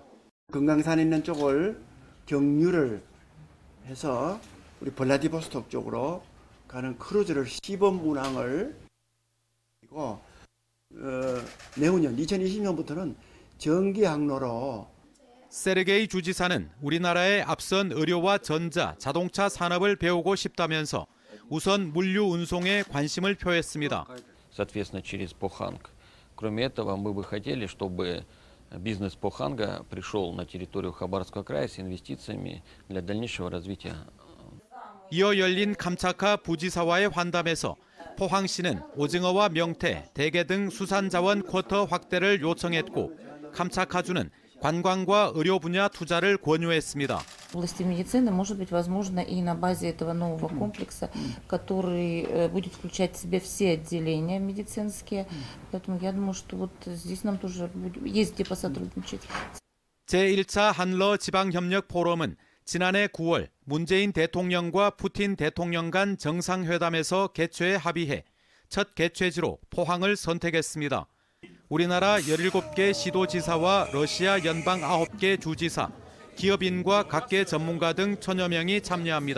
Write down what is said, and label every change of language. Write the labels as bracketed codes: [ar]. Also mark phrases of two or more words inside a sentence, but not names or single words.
[ko] 금강산에 있는 쪽을 경유를 해서 우리 블라디보스톡 쪽으로 가는 크루즈를 시범 운항을 그리고 내후년 2020년부터는 전기 항로로. 세르게이 주지사는 우리나라의 앞선 의료와 전자, 자동차 산업을 배우고 싶다면서 우선 물류 운송에 관심을 표했습니다. [ru] Соответственно, через Поханг. Кроме этого, мы бы хотели, чтобы бизнес Поханга пришел на территорию Хабаровского края с инвестициями для дальнейшего развития. [ko] 이어 열린 감차카 부지사와의 환담에서 포항시는 오징어와 명태, 대게 등 수산자원 쿼터 확대를 요청했고 감차카주는 관광과 의료 분야 투자를 권유했습니다. [ru] В области медицины может быть возможно и на базе этого нового комплекса, который будет включать в себя все отделения медицинские. Поэтому я думаю, что вот здесь нам тоже есть где посотрудничать. [ko] 제1차 한러 지방협력 포럼은 지난해 9월 문재인 대통령과 푸틴 대통령 간 정상회담에서 개최에 합의해 첫 개최지로 포항을 선택했습니다. 우리나라 17개 시도지사와 러시아 연방 9개 주지사, 기업인과 각계 전문가 등 1000여 명이 참여합니다.